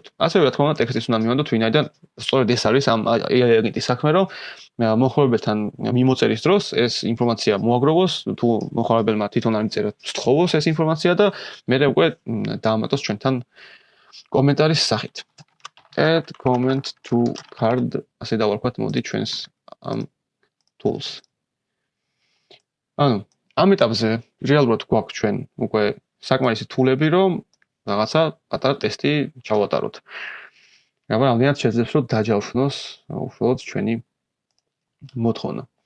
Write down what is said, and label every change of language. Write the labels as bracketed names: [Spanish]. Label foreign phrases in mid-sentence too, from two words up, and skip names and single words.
[Georgian] ასევე რა თქმა უნდა ტექსტიც უნდა მივანდოთ, ვინაიდან სწორედ ეს არის ამ AI აგენტის საქმე, რომ მომხმარებელთან მიმოწერის დროს ეს ინფორმაცია მოაგროვოს, თუ მომხმარებელმა თვითონ არ მიწერა, სთხოვოს ეს ინფორმაცია და მერე უკვე დაამატოს ჩვენთან კომენტარის სახით. [English] Add comment to card, [Georgian] ასე დავარქვათ, მოდი ჩვენს ამ tools. ანუ ამ ეტაპზე რეალურად გვაქვს ჩვენ უკვე საკმარისი თულები, რომ რაღაცა პატარა ტესტი ჩავატაროთ. მაგრამ რამდენად შეძლებს რომ დაჯავშნოს უშუალოდ ჩვენი მოთხოვნა.